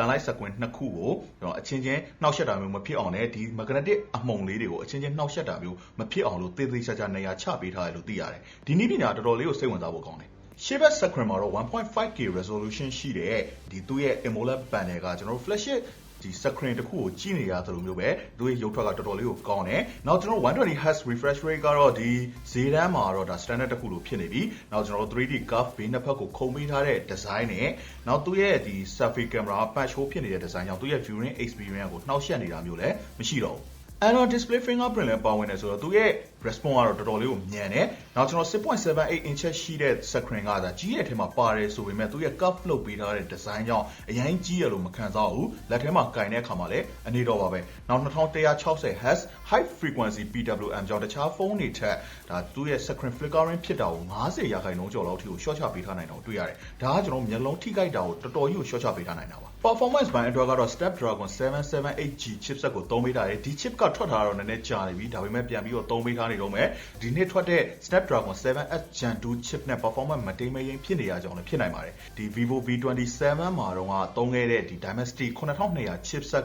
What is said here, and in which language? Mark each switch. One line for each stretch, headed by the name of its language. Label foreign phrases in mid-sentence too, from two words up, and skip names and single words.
Burmese: န်လိုက်စက်ကွင်းနှစ်ခုကိုကျွန်တော်အချင်းချင်းနှောက်ယှက်တာမျိုးမဖြစ်အောင်နဲ့ဒီ magnetic အမှုန်လေးတွေကိုအချင်းချင်းနှောက်ယှက်တာမျိုးမဖြစ်အောင်လို့သေသေးချာချာနေရာချပေးထားတယ်လို့သိရတယ်ဒီနည်းပညာတော်တော်လေးကိုစိတ်ဝင်စားဖို့ကောင်းတယ်ရှေ့ဘက် screen မှာတော့ 1.5K resolution ရှိတဲ့ဒီသူ့ရဲ့
English: AMOLED panel
Burmese: ကကျွန်တော်တို့ flagshipဒီ screen တစ်ခုကိုကြည့်နေရသလိုမျိုးပဲသူ့ရဲ့ရုပ်ထွက်ကတော်တော်လေးကိုကောင်းတယ်။နောက်ကျွန်တော် 120Hz
English: refresh rate
Burmese: ကတော့ဒီဈေးတန်းမှာတော့ဒါ standard တစ်ခုလိုဖြစ်နေပြီ။နောက်ကျွန်တော် 3D curve ဘေးနှစ်ဖက်ကိုခုံ ပေးထားတဲ့ design နဲ့နောက်သူ့ရဲ့ဒီ
English: selfie camera punch hole
Burmese: ဖြစ်နေတဲ့ design ကြောင့်သူ့ရဲ့
English: viewing experience
Burmese: ကိုနှောက်ယှက်နေတာမျိုးလည်းမရှိတော့ဘူး။
English: Android display fingerprint
Burmese: လည်းပါဝင်တယ်ဆိုတော့သူရဲ့ response ကတော့တော်တော်လေးကိုမြန်တယ်။နောက်ကျွန်တော် 6.78 inch ရှိတဲ့ screen ကဒါကြီးရဲ့အထက်မှာပါတယ်ဆိုပေမဲ့သူရဲ့ curve လုပ်ပေးထားတဲ့ design ကြောင့်အရင်ကြီးရလို့မခံစားဘူး။လက်ထဲမှာကင်တဲ့အခါမှာလည်းအနေတော့ပါပဲ။နောက် 2160Hz
English: high frequency PWM
Burmese: ကြောင့်တခြားဖုန်းတွေထက်ဒါသူရဲ့
English: screen flickering
Burmese: ဖြစ်တာကို90%ကျော်လောက်ထိကို short ချပေးထားနိုင်တော့တွေ့ရတယ်။ဒါကကျွန်တော်မျက်လုံးထိခိုက်တာကိုတော်တော်ကြီးကို short ချပေးထားနိုင်တာပါ။ performance ဘိုင်းအတွက်ကတော့ Snapdragon 778G chipset ကိုသုံးပေးထားတယ်။ဒီ chip ကထွက်ထားတော့နည်းနည်းကြာနေပြီဒါပေမဲ့ပြန်ပြီးတော့သုံးပေးထားနေတော့မယ်ဒီနေ့ထွက်တဲ့ Snapdragon 7S Gen 2 chip နဲ့ performance မတိမ်မယိမ်းဖြစ်နေရကြောင်းလည်းဖြစ်နိုင်ပါတယ်ဒီ vivo V27 မှာတော့သုံးခဲ့တဲ့ဒီ Dimensity 9200 chipset